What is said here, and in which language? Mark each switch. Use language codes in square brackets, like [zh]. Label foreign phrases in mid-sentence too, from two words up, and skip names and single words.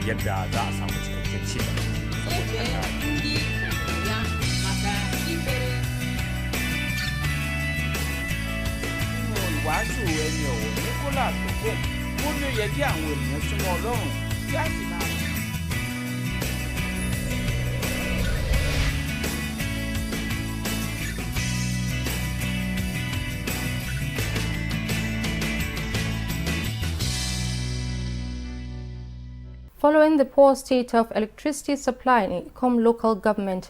[ha] 家za a samu cikakken ci gaba. Saboda haka [yo] wàásù ẹni ọ̀wọ̀ Nicholas Ogbon ó ní ó yẹ kí àwọn ènìyàn súnmọ́ Ọlọ́run kí á sì máa. [en] Following the poor state of electricity supply in Ikom local government